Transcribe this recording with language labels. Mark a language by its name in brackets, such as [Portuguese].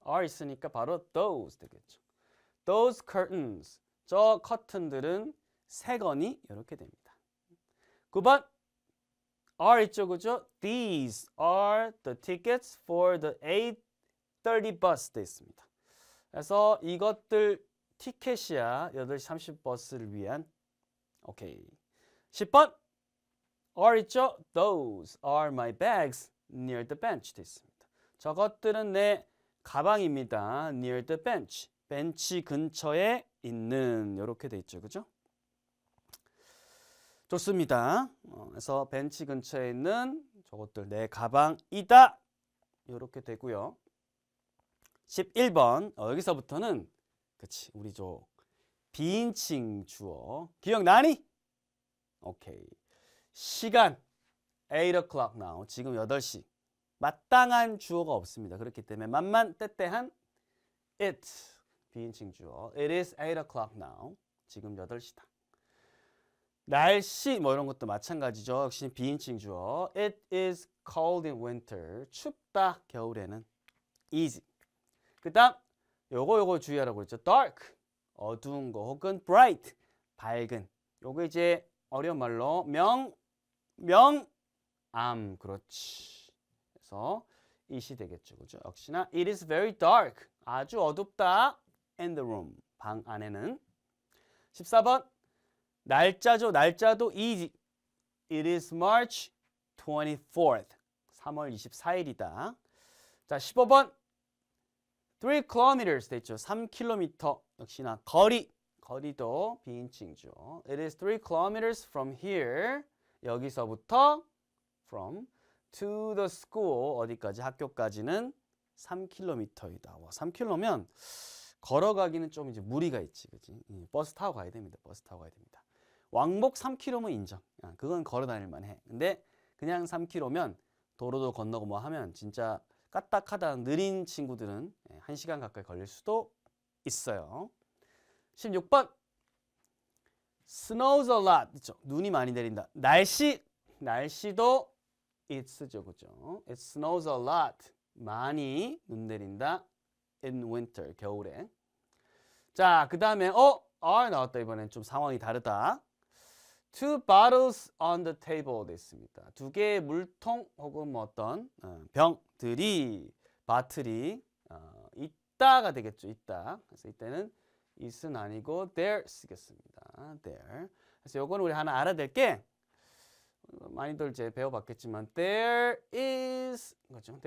[Korean] are 있으니까 바로 those 되겠죠. [English] those curtains. [Korean] 저 커튼들은 세 건이 이렇게 됩니다. 9번 are 있죠, 그죠? [English] These are the tickets for the 8:30 bus [Korean] 돼 있습니다. 그래서 이것들 티켓이야. 8시 30 버스를 위한. 오케이. 10번 are 있죠? [English] Those are my bags near the bench [Korean] 돼 있습니다. 저것들은 내 가방입니다. [English] near the bench. [Korean] 벤치 근처에 있는 이렇게 돼 있죠, 그죠? 좋습니다. 그래서 벤치 근처에 있는 저것들 내 가방이다. 이렇게 되고요. 11번 여기서부터는 그치 우리 저 비인칭 주어 기억나니? 오케이. 시간 [English] 8 o'clock now. [Korean] 지금 8시. 마땅한 주어가 없습니다. 그렇기 때문에 만만 때때한 it 비인칭 주어. [English] It is 8 o'clock now. [Korean] 지금 8시다. 날씨 뭐 이런 것도 마찬가지죠. 역시 비인칭 주어. [English] It is cold in winter. [Korean] 춥다 겨울에는. easy. 그다음 요거 주의하라고 그랬죠. dark 어두운 거 혹은 bright 밝은. 요거 이제 어려운 말로 명암 그렇지. 그래서 it이 되겠죠. 그죠? 역시나 [English] it is very dark. [Korean] 아주 어둡다. [English] in the room. [Korean] 방 안에는. 14번 날짜죠. 날짜도 [English] easy. It is March 24th. [Korean] 3월 24일이다. 자, 15번 3 kilometers 됐죠. 3km. 역시나 거리도 비인칭이죠. [English] It is 3 kilometers from here. [Korean] 여기서부터 [English] from to the school [Korean] 어디까지 학교까지는 3km이다. 와, 3km면 걸어가기는 좀 이제 무리가 있지, 그지? 버스 타고 가야 됩니다. 버스 타고 가야 됩니다. 왕복 3km면 인정. 그건 걸어 다닐 만해. 근데 그냥 3km면 도로도 건너고 뭐 하면 진짜 까딱하다 느린 친구들은 1시간 가까이 걸릴 수도 있어요. 16번 [English] snows a lot. [Korean] 있죠? 눈이 많이 내린다. 날씨도 it's죠, 그죠? [English] It snows a lot. [Korean] 많이 눈 내린다. [English] in winter, [Korean] 겨울에. 자, 그 다음에 are 나왔다. 이번엔 좀 상황이 다르다. [English] Two bottles on the table [Korean] 됐습니다. 두 개의 물통 혹은 뭐 어떤 병들이 바틀이 있다가 되겠죠. 있다. 그래서 이때는 is는 아니고 there 쓰겠습니다. [English] there. [Korean] 그래서 요거는 우리 하나 알아야 될 게 많이들 이제 배워봤겠지만 there is 그렇죠.